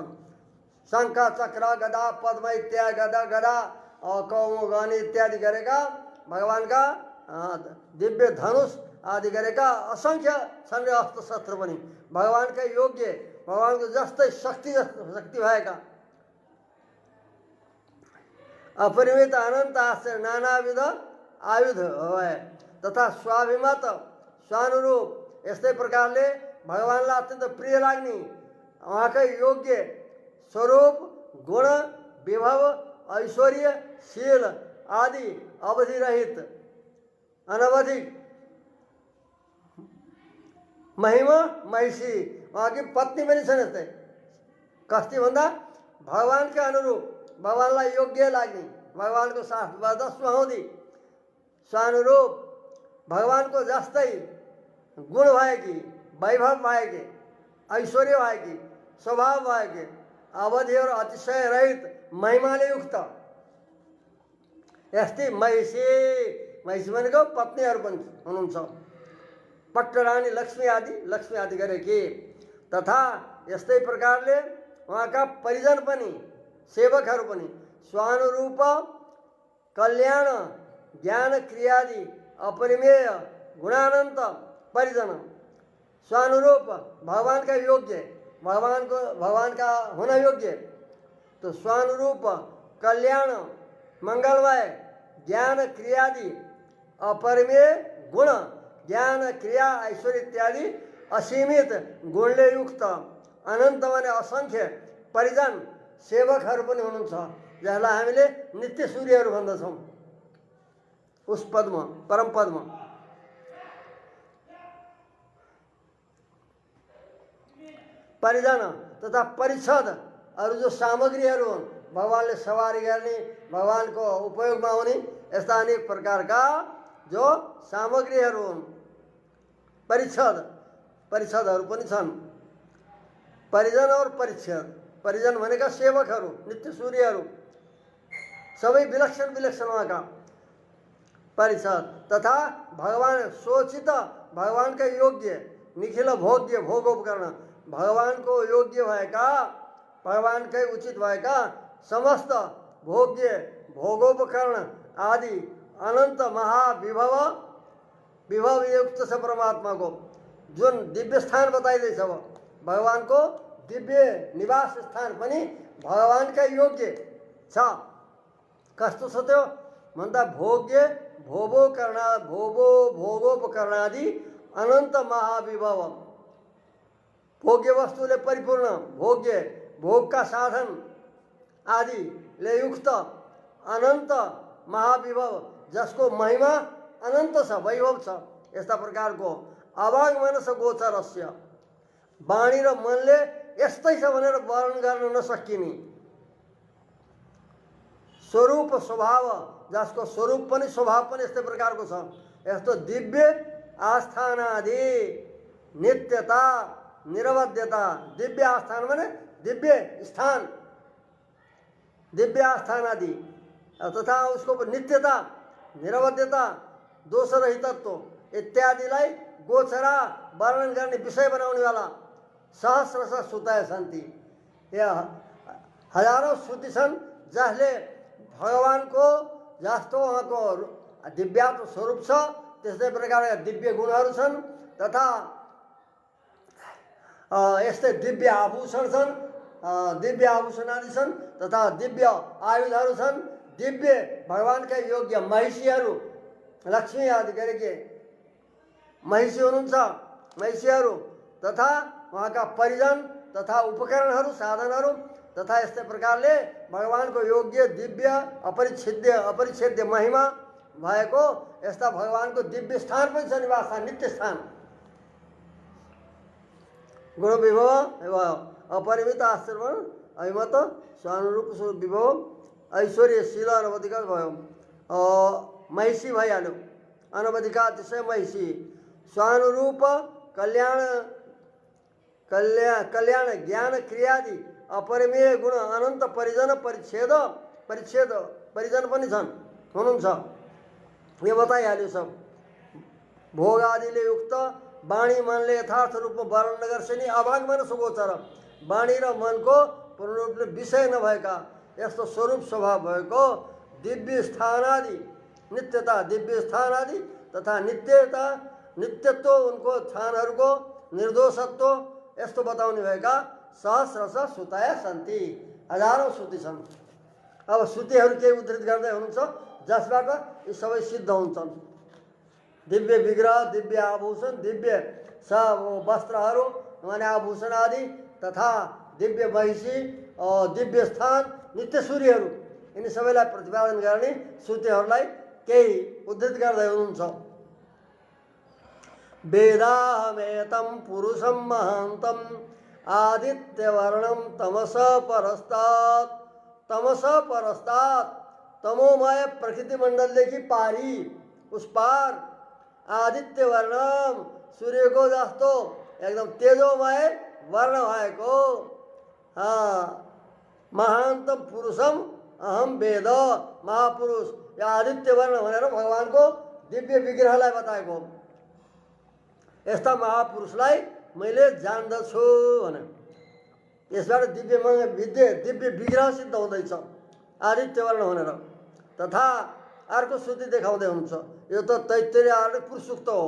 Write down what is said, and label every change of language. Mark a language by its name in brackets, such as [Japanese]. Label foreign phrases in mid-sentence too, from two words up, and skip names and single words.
[Nepali] शङ्ख, चक्र, गदा, पद्म इत्यादि, गदा, कौमुगनी इत्यादि गरेका भगवानका दिव्य धनुष आदि गरेका असंख्य छन् रे अस्त्र शस्त्र पनि भगवानकै योग्य भगवानको जस्तै शक्ति भएका अपरिमित अनंत आश्चर्य नानाविध आयुध भए तथा स्वाभिमत स्वानुरूप यस्तै प्रकारले भगवानलाई अत्यन्त प्रिय लाग्ने उहाँकै योग्य स्वरूप गुण विभव ऐश्वर्य शील आदि अवधिरहित अनवधिक महिमा महिषी उहाँकी पत्नी पनि छन् यस्तै कस्ती भन्दा भगवानका अनुरूप भगवानलाई योग्य लाग्ने भगवानको शास्त्रबद्ध सुहाउँदी स्वानुरूप भगवानको जस्तै गुण भएकी वैभव भएकी ऐश्वर्य भएकी स्वभाव भएकी अवधि और अतिशय रहित महिमाले युक्त यस्तै महिषी महिषी भनेको पत्नीहरू पनि हुनुहुन्छ पट्टरानी लक्ष्मी आदि गरेकी तथा यस्तै प्रकारले उहाँका परिजन [Sanskrit] पनि सेवकहरू पनि स्वानुरूप कल्याण ज्ञान क्रियादि अपरिमेय गुणानंत परिजन स्वानुरूप भगवानका [Nepali] योग्य [Hindi] भगवान का होना योग्य तो [Sanskrit] स्वानुरूप कल्याण मंगलमय ज्ञान क्रियादि अपरिमेय गुण [Nepali] ज्ञान क्रिया ऐश्वर्य इत्यादि असीमित गुणले युक्त अनंत माने असंख्य परिजन सेवकहरू पनि हुनुहुन्छ जसलाई हामीले नित्य सूर्यहरू भन्दछौँ उस पदमा परम पदमा परिजन तथा परिषद अरू जो सामग्रीहरू हुन् भगवानले सवारी गर्ने भगवानको उपयोगमा आउने यस्ता अनेक प्रकारका जो सामग्रीहरू हुन् परिषदहरू पनि छन् परिजन और परिजन भनेका सेवकहरू नित्य सूर्यहरू सबै विलक्षण उहाँका परिषद तथा भगवान सोचित भगवानका योग्य निखिल भोग्य भोगोपकरण भगवानको योग्य भएका भगवानकै उचित भएका समस्त भोग्य भोगोपकरण आदि अनंत महाविभव विभव युक्त छ परमात्माको जुन दिव्य स्थान बताइदैछ भगवानको दिव्य निवास स्थान पनि भगवानकै योग्य छ कस्तो छ त्यो भन्दा भोग्य भोगोपकरणादि अनंत महाविभव भोग्य वस्तुले परिपूर्ण भोग्य [Hindi] भोग का साधन [Nepali] आदि ले युक्त अनंत महाविभव जसको महिमा अनंत छ वैभव छ यस्ता प्रकारको [Sanskrit] अभाग मनस गोचरस्य [Nepali] वाणी र मनले यस्तै छ भनेर वर्णन गर्न नसकिने स्वरूप स्वभाव जसको स्वरूप पनि स्वभाव पनि यस्तै प्रकारको छ यस्तो दिव्य आस्थानादि नित्यता निरवध्यता दिव्य आस्थान माने दिव्य स्थान दिव्य आस्थान आदि तथा उसको नित्यता निरवध्यता दोषरहितत्व इत्यादिलाई गोचरा वर्णन गर्ने विषय बनाउने वाला [Sanskrit] सहस्र श्रुतय सन्ति [Nepali] यहाँ हजारौं श्रुति छन् जसले भगवानको जस्तो उहाँको दिव्यात्म स्वरूप छ त्यस्तै प्रकारका दिव्य गुणहरू छन् तथा यस्तै दिव्य आभूषण छन् दिव्य आभूषण आदि छन् तथा दिव्य आयुधहरू छन् दिव्य भगवानका योग्य महिषीहरू लक्ष्मी आदि गरेके महिषी हुनुहुन्छ महिषीहरू तथा उहाँका परिजन तथा उपकरणहरू साधनहरू तथा यस्तै प्रकारले भगवानको योग्य दिव्य अपरिच्छेद्य महिमा भएको यस्ता भगवानको दिव्य स्थान पनि छ निवास स्थान नित्य स्थान [Sanskrit] गुण विभव एवं अपरिमित आश्चर्य अभिमत स्वानुरूप विभव ऐश्वर्य शील अनवधिका भयो महिषी भइहाल्यो अनवधिका अतिशय महिषी स्वानुरूप कल्याण ज्ञान क्रियादि अपरिमेय गुण अनंत परिजन [Nepali] परिजन पनि छन् हुनुहुन्छ यो बताइहाल्यो सब भोग आदिले युक्त वाणी मनले यथार्थ रूपमा वर्णन नगर्छ नि [Sanskrit] अभाग मन सुगोचर [Nepali] वाणी र मनको पूर्ण रूपले विषय नभएका यस्तो स्वरूप स्वभाव भएको दिव्य स्थान आदि नित्यता दिव्य स्थान आदि तथा नित्यता नित्यत्व उनको छानहरूको निर्दोषत्व यस्तो बताउने भएका [Sanskrit] सहस्रश सुताया सन्ति, [Nepali] हजारौँ श्रुति छन्। अब श्रुतिहरू के उद्धृत गर्दै हुनुहुन्छ जसबाट यी सबै सिद्ध हुन्छन्। दिव्य विग्रह, दिव्य आभूषण, दिव्य वस्त्रहरू माने आभूषण आदि तथा दिव्य महिषी, दिव्य स्थान, नित्य सूर्यहरू यिनी सबैलाई प्रतिपादन गर्ने श्रुतिहरूलाई केही उद्धृत गर्दै हुनुहुन्छ। [Sanskrit] वेदाहमेतं पुरुषं महान्तं आदित्यवर्णं तमस परस्तात् [Nepali] तमोमय प्रकृति मण्डलदेखि पारी [Hindi] उस पार [Nepali] आदित्य वर्णम सूर्यको जस्तो एकदम तेजोमय वर्ण भएको [Sanskrit] महान्तम पुरुषम अहम वेद [Nepali] महापुरुष या आदित्य वर्ण भनेर भगवानको दिव्य विग्रहलाई बताएको। यस्ता महापुरुषलाई मैले जान्दछु भने यसबाट दिव्य विग्रह सिद्ध हुँदैछ आदित्य वर्ण भनेर। तथा अर्को श्रुति देखाउँदै हुन्छ, यो त तैत्तिरीय आर्य पुरुष सूक्त हो।